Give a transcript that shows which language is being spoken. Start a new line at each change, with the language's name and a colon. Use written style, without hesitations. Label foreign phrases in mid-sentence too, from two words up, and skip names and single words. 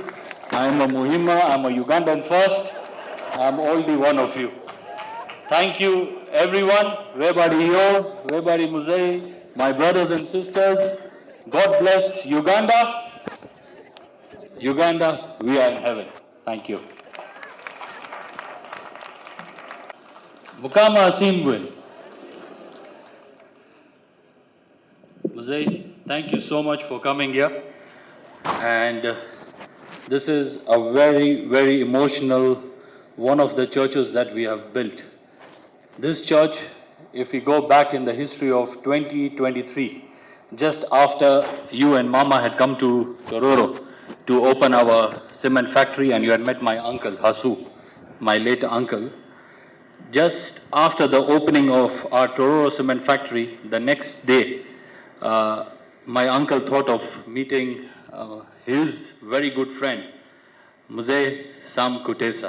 English: I am a Muhima. I am a Ugandan first. I am already one of you. Thank you, everyone. Everybody here, everybody Muzei, my brothers and sisters. God bless Uganda. Uganda, we are in heaven. Thank you.
Nyankole: Mukama Asimbwe.
English: Muzei, thank you so much for coming here. And this is a very, very emotional one of the churches that we have built. This church, if we go back in the history of 2023, just after you and Mama had come to Tororo to open our cement factory, and you had met my uncle, Hasu, my late uncle, just after the opening of our Tororo cement factory, the next day, my uncle thought of meeting his very good friend, Mzee Sam Kutesa.